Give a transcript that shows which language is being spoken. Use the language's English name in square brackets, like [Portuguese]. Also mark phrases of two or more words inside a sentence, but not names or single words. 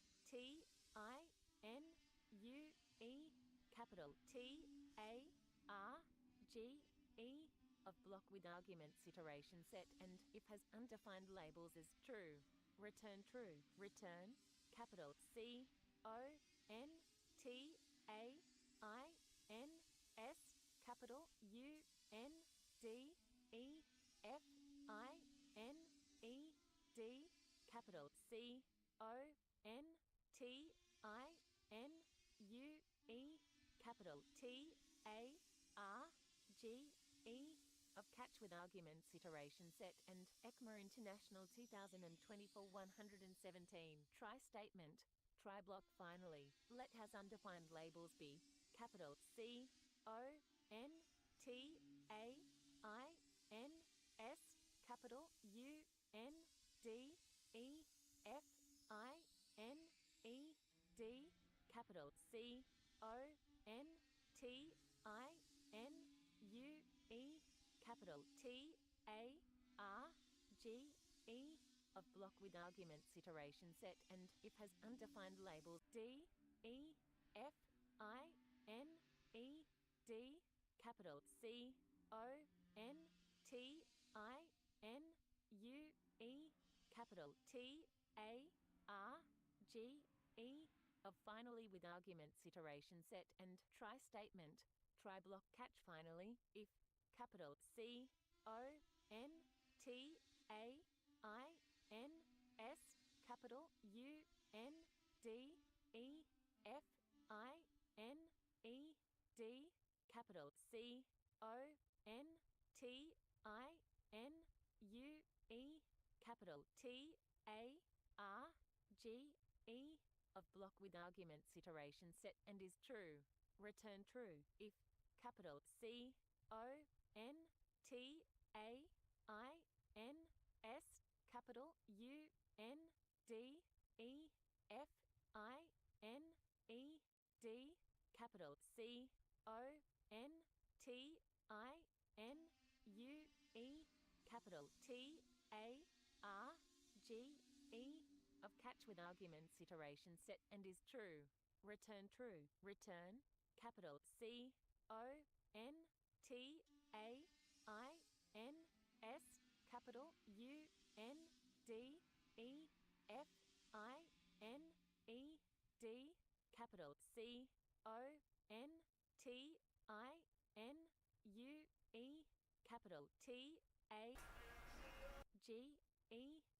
[English] T I N U E capital T A R G E of block with arguments iteration set and if has undefined labels as true. Return true. Return capital C O N T A I N S capital U N D E F I N E D capital C O N T I N U E capital T A R G E of catch with arguments iteration set and ECMA International 2024 117. Try statement. Try block finally. Let has undefined labels be capital C O N T A I N S capital U N D E F I N E D capital C O N T I N U E capital T A R G E of block with arguments iteration set and if has undefined labels D E F I N E D capital C O N T I N U E capital T A R G E of finally with arguments iteration set and try statement. Try block catch finally if capital C O N T A I N S capital U N D E F I N E D capital capital C O N T I N U E capital T A R G E of block with arguments iteration set and is true. Return true if capital C O N T A I N S capital U N D E F I N E D capital C O N T I N U E capital T A R G E of catch with arguments iteration set and is true. Return true. Return capital C O N T A I N S capital U N D E F I N E D capital C O N T I N U E capital T A G E.